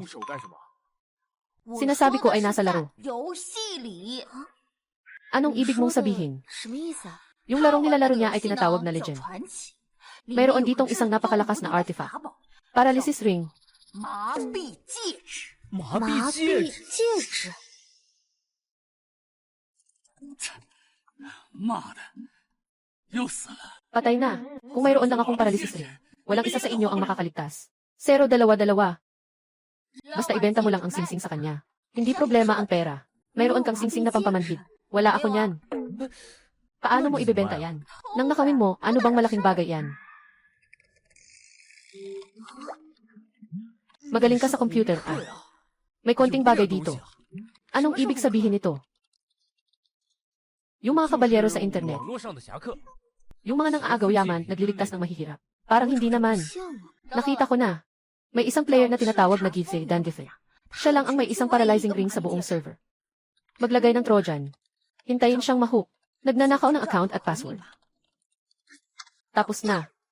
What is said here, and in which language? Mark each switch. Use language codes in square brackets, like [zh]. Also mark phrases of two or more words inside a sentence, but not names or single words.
[tl] Sinasabi ko ay nasa laro. Anong ibig mong sabihin? Yung larong nilalaro niya ay tinatawag na legend. Mayroon ditong isang napakalakas na artifact. [en] Paralysis ring. [zh] 麻麻痹戒痹指，戒指，妈的，又死了。 [tl] Patay na. Kung mayroon lang akong [en] paralysis ring, [tl] walang isa sa inyo ang makakaligtas. 0-2-2. Basta ibenta mo lang ang singsing sa kanya. Hindi problema ang pera. Mayroon kang singsing na pampamanhid. Wala ako niyan. Paano mo ibebenta yan? Nang nakawin mo, ano bang malaking bagay yan? Magaling ka sa computer, ah. May konting bagay dito. Anong ibig sabihin nito? Yung mga kabalyero sa internet, [zh] 网络上的侠客， [tl] yung mga nang-aagaw yaman, nagliligtas ng mahihirap. Parang hindi naman. [zh] 像啊 [tl] Nakita ko na. May isang player na tinatawag na Gitse Dandife. Siya lang ang may isang [en] paralyzing ring [tl] sa buong server. Maglagay ng Trojan. Hintayin siyang mahook. Nagnanakaw ng account at password. Tapos na.